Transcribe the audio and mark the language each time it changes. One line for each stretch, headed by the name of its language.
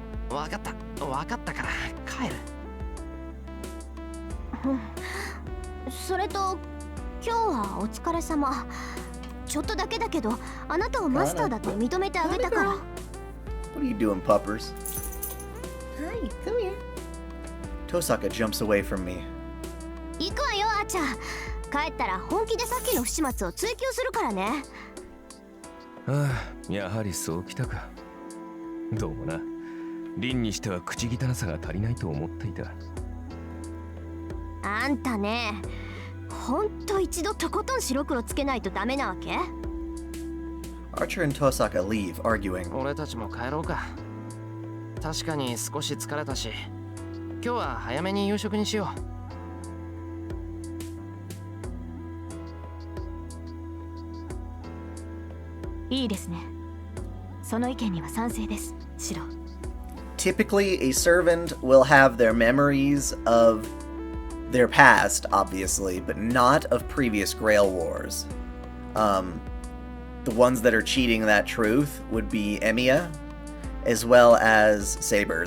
Japanese: わかった。わかったから帰る。それと今日はお疲れ様。ちょっとだけだけど、あなたをマスターだって認めてあげたから。
English: What are you doing, puppers? Hi, come here. Tosaka jumps away from me.
Japanese: 行くわよ、あーちゃん。帰ったら本気でさっきの不始末を追求するからね。ああ、やはりそうきたか。どうもな。凛にしては口汚さが足りないと思っていた。あんたね、ほんと一度とことん白黒つけないとダメなわけ？
English: Archer and Tosaka leave, arguing.
Japanese: 俺たちも帰ろうか。確かに少し疲れたし、今日は早めに夕食にしよう。いいですね。その意見には賛成です、シロ。
English: Typically, a servant will have their memories of their past, obviously, but not of previous Grail Wars. The ones that are cheating that truth would be Emiya, as well as Saber.